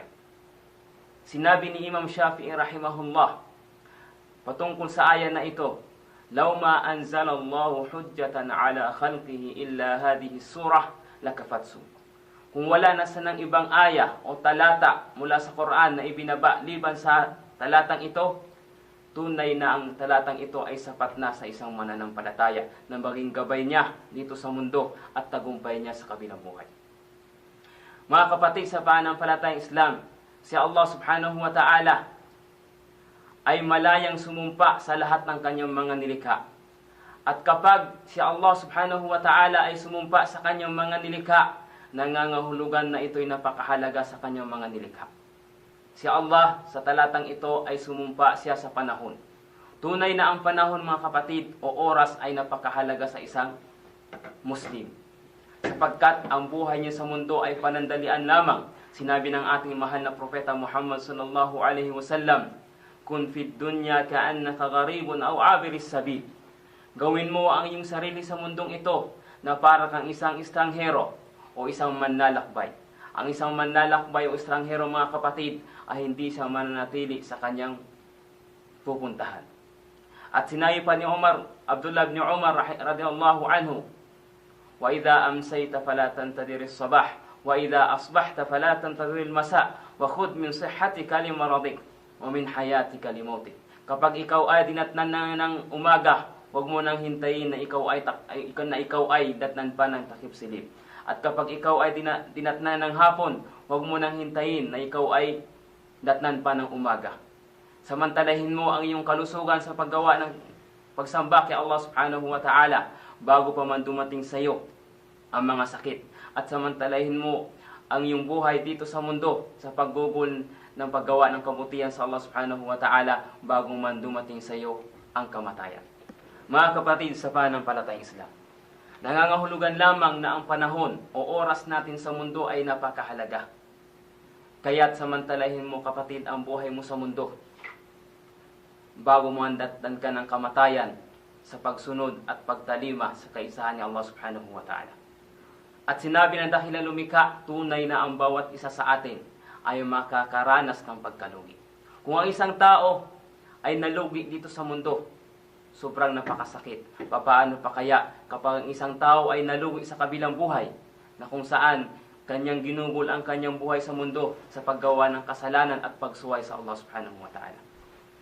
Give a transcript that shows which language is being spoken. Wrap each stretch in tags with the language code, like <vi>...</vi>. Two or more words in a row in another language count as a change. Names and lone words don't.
<tl>Sinabi ni Imam Shafi'i rahimahullah patungkol sa aya na ito,</tl> <ar>"لو ما أنزل الله حجة على خلقه إلا هذه السورة لكفتهم."</ar> <tl>Kung wala na sanang ibang aya o talata mula sa Quran na ibinaba liban sa talatang ito, tunay na ang talatang ito ay sapat na sa isang mananampalataya na maging gabay niya dito sa mundo at tagumpay niya sa kabilang buhay. Mga kapatid sa pananampalatayang Islam, si Allah</tl> <ar>سبحانه وتعالى</ar> <tl>ay malayang sumumpa sa lahat ng kanyang mga nilikha. At kapag si Allah</tl> <ar>سبحانه وتعالى</ar> <tl>ay sumumpa sa kanyang mga nilikha, nangangahulugan na ito'y napakahalaga sa kanyang mga nilikha. Si Allah sa talatang ito ay sumumpa siya sa panahon. Tunay na ang panahon, mga kapatid, o oras ay napakahalaga sa isang Muslim, sapagkat ang buhay niya sa mundo ay panandalian lamang. Sinabi ng ating mahal na propeta Muhammad</tl> <ar>صلى الله عليه وسلم, "كن في الدنيا كأنك غريب أو عابر سبيل."</ar> <tl>Gawin mo ang iyong sarili sa mundong ito na para kang isang estranghero o isang manlalakbay. Ang isang manlalakbay o estranghero, mga kapatid, ay hindi siya mananatili sa kanyang pupuntahan. At sinabi pa ni Abdullah ibn Umar</tl> <ar>رضي الله عنه, "وإذا أمسيت فلا تنتظر الصباح وإذا أصبحت فلا تنتظر المساء وخذ من صحتك لمرضك ومن حياتك لموتك."</ar> <tl>Kapag ikaw ay dinatnan ng umaga, huwag mo nang hintayin na ikaw ay datnan pa ng takip silip. At kapag ikaw ay dinatnan ng hapon, huwag mo nang hintayin na ikaw ay datnan pa ng umaga. Samantalahin mo ang iyong kalusugan sa paggawa ng pagsamba kay Allah</tl> <ar>سبحانه وتعالى</ar> <tl>bago pa man dumating sa iyo ang mga sakit. At samantalahin mo ang iyong buhay dito sa mundo sa paggugol ng paggawa ng kabutihan sa Allah</tl> <ar>سبحانه وتعالى</ar> <tl>bago man dumating sa iyo ang kamatayan. Mga kapatid sa pananampalatayang Islam, nangangahulugan lamang na ang panahon o oras natin sa mundo ay napakahalaga. Kaya't samantalahin mo, kapatid, ang buhay mo sa mundo bago mo handatan ka ng kamatayan sa pagsunod at pagtalima sa kaisahan ni Allah</tl> <ar>سبحانه وتعالى.</ar> <tl>At sinabi na dahil na lumikha, tunay na ang bawat isa sa atin ay makakaranas ng pagkalugi. Kung ang isang tao ay nalugi dito sa mundo, sobrang napakasakit. Paano pa kaya kapag ang isang tao ay nalugi sa kabilang buhay, na kung saan kanyang ginugol ang kanyang buhay sa mundo sa paggawa ng kasalanan at pagsuway sa Allah</tl> <ar>سبحانه وتعالى.</ar>